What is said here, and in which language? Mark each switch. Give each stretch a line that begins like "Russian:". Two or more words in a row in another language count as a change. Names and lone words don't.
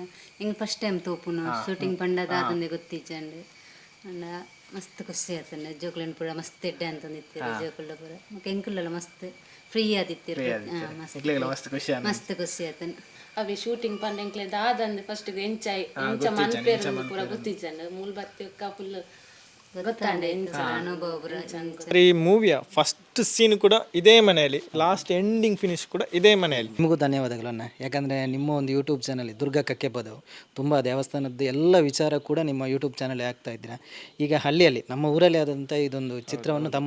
Tulu: ಹಿಂಗೆ
English: first time
Tulu: ತೋಪುನು ಶೂಟಿಂಗ್ ಪಂಡದ ಅದೊಂದೇ ಗೊತ್ತಿಜ್ಜಂಡು ಅಂಡ ಮಸ್ತ್ ಖುಷಿ ಆತನೆ ಜೋಕುಲೆನ್ ಪೂರ ಮಸ್ತ್ ಎಡ್ಡೆ ಅಂತಂದಿತ್ತೇರು ಜೋಕುಲ ಪೂರ ಮತ್ತೆ ಎಂಕುಲೆಲ್ಲ ಮಸ್ತ್ ಫ್ರೀ ಆದಿತ್ತೇರು ಮಸ್ತ್ ಖುಷಿ ಆತನೆ ಅವಿ ಶೂಟಿಂಗ್ ಪಂಡೆಂಕ್ಲೆ ದಾದಂದು ಫಸ್ಟ್ ಎಂಚ ಮನ್ಪೇರು ಪೂರ ಗೊತ್ತಿಜ್ಜಂಡು ಮೂಲ್ ಬತ್ತಿ ಫುಲ್ ಗೊತ್ತಾಂಡೆ ಅನುಭವ
Kannada: ಈ ಮೂವಿಯ
English: first scene
Kannada: ಕೂಡ ಇದೇ ಮನೆಯಲ್ಲಿ,
English: last ending finish
Kannada: ಕೂಡ ಇದೇ ಮನೆಯಲ್ಲಿ. ನಿಮಗೂ ಧನ್ಯವಾದಗಳನ್ನ, ಯಾಕಂದರೆ ನಿಮ್ಮ ಒಂದು
English: YouTube channel
Kannada: ದುರ್ಗಾ ಕಕ್ಕೆಬದವು ತುಂಬ ದೇವಸ್ಥಾನದ ಎಲ್ಲ ವಿಚಾರ ಕೂಡ ನಿಮ್ಮ
English: YouTube channel
Kannada: ಆಗ್ತಾ ಇದ್ದೀರಾ. ಈಗ ಹಳ್ಳಿಯಲ್ಲಿ ನಮ್ಮ ಊರಲ್ಲಿ ಆದಂಥ ಇದೊಂದು ಚಿತ್ರವನ್ನು ತಮ್ಮ